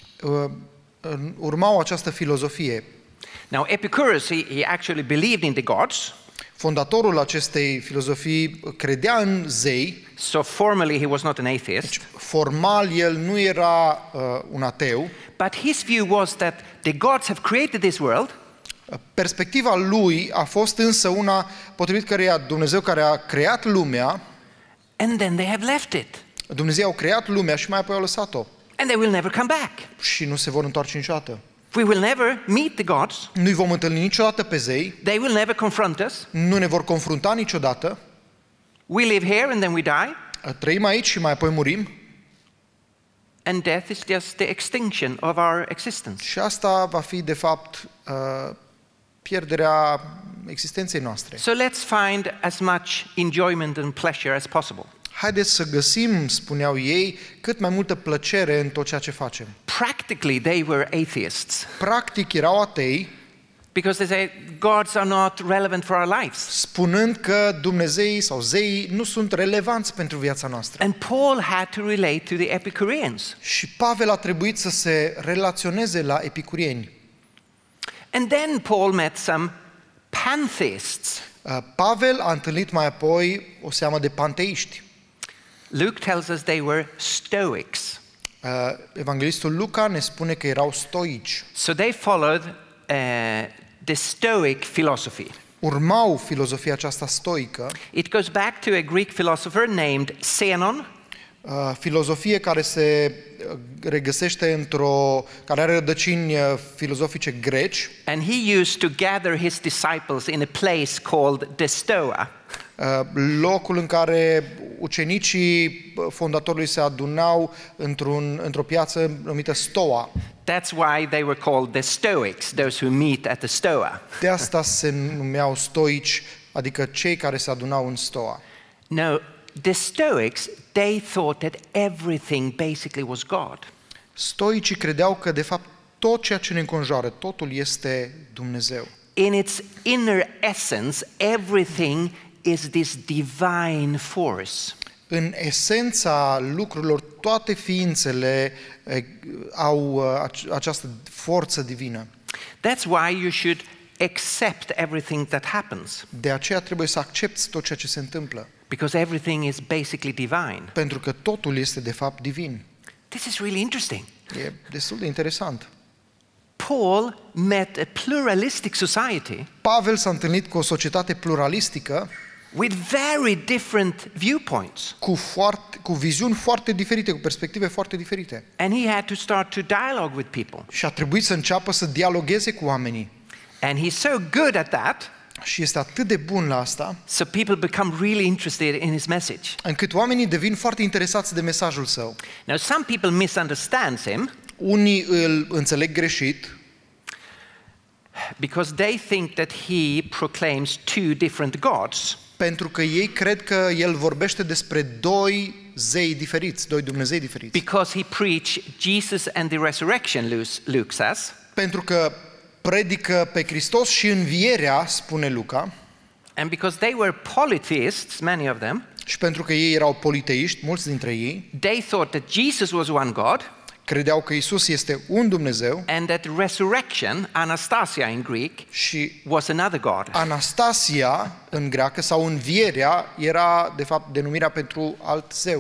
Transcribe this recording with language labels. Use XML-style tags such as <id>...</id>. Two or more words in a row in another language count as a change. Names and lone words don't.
<ro>Urmau această filozofie.</ro> <en>Now, Epicurus, he actually believed in the gods.</en> <ro>Fondatorul acestei filozofii credea în zei.</ro> <en>So formally, he was not an atheist.</en> <ro>Formal, el nu era un ateu.</ro> <en>But his view was that the gods have created this world.</en> <ro>Perspectiva lui a fost însă una potrivit căreia Dumnezeu care a creat lumea,</ro> <en>And then they have left it.</en> <ro>Dumnezeu a creat lumea și mai apoi a lăsat-o.</ro> <en>And they will never come back.</en> <ro>Și nu se vor întoarce niciodată.</ro> <en>We will never meet the gods.</en> <ro>Nu-i vom întâlni niciodată pe zei,</ro> <en>They will never confront us.</en> <ro>nu ne vor confrunta niciodată.</ro> <en>We live here and then we die.</en> <ro>Trăim aici și mai apoi murim.</ro> <en>And death is just the extinction of our existence.</en> <ro>Și asta va fi, de fapt, pierderea existenței noastre.</ro> <en>So let's find as much enjoyment and pleasure as possible.</en> <ro>Haideți să găsim, spuneau ei, cât mai multă plăcere în tot ceea ce facem.</ro> <en>Practically, they were atheists</en> <ro>Practic erau atei,</ro> <en>because they say gods are not relevant for our lives.</en> <ro>spunând că Dumnezeii sau zeii nu sunt relevanți pentru viața noastră.</ro> <en>And Paul had to relate to the Epicureans.</en> <ro>Și Pavel a trebuit să se relaționeze la epicurieni.</ro> <en>And then Paul met some pantheists.</en> <ro>Pavel a întâlnit mai apoi o seamă de panteiști.</ro> <en>Luke tells us they were Stoics.</en> <ro>Evanghelistul Luca ne spune că erau stoici.</ro> <en>So they followed the Stoic philosophy.</en> <ro>Urmau filozofia aceasta stoică,</ro> <en>It goes back to a Greek philosopher named Zenon.</en> <ro>filozofie care se regăsește care are rădăcini filozofice greci.</ro> <en>And he used to gather his disciples in a place called the Stoa.</en> <ro>Locul în care ucenicii fondatorului se adunau într-o piață numită Stoa.</ro> <en>That's why they were called the Stoics, those who meet at the Stoa.</en> <ro>De asta se numeau stoici, adică cei care se adunau în Stoa.</ro> <en>No, the Stoics, they thought that everything basically was God.</en> <ro>Stoicii credeau că de fapt tot ceea ce ne înconjoară, totul este Dumnezeu.</ro> <en>In its inner essence, everything is this divine force.</en> <ro>În esența lucrurilor, toate ființele au această forță divină.</ro> <en>That's why you should accept everything that happens,</en> <ro>De aceea trebuie să accepți tot ceea ce se întâmplă,</ro> <en>because everything is basically divine.</en> <ro>pentru că totul este de fapt divin.</ro> <en>This is really interesting.</en> <ro>E destul de interesant.</ro> <en>Paul met a pluralistic society</en> <ro>Pavel s-a întâlnit cu o societate pluralistică</ro> <en>with very different viewpoints.</en> <ro>cu viziuni foarte diferite, cu perspective foarte diferite.</ro> <en>And he had to start to dialogue with people.</en> <ro>Și a trebuit să înceapă să dialogueze cu oamenii.</ro> <en>And he's so good at that,</en> <ro>Și este atât de bun la asta,</ro> <en>so people become really interested in his message.</en> <ro>încât oamenii devin foarte interesați de mesajul său.</ro> <en>Now, some people misunderstand him</en> <ro>Unii îl înțeleg greșit,</ro> <en>because they think that he proclaims two different gods.</en> <ro>pentru că ei cred că el vorbește despre doi zei diferiți, doi Dumnezei diferiți.</ro> <en>Because he preached Jesus and the resurrection, Luke says.</en> <ro>Pentru că predică pe Hristos și învierea, spune Luca,</ro> <en>And because they were polytheists, many of them,</en> <ro>și pentru că ei erau politeiști, mulți dintre ei,</ro> <en>they thought that Jesus was one God</en> <ro>credeau că Isus este un Dumnezeu</ro> <en>and that resurrection, Anastasia in Greek,</en> <ro>și</ro> <en>was another God.</en> <ro>Anastasia în greacă sau învierea era de fapt denumirea pentru alt zeu.</ro>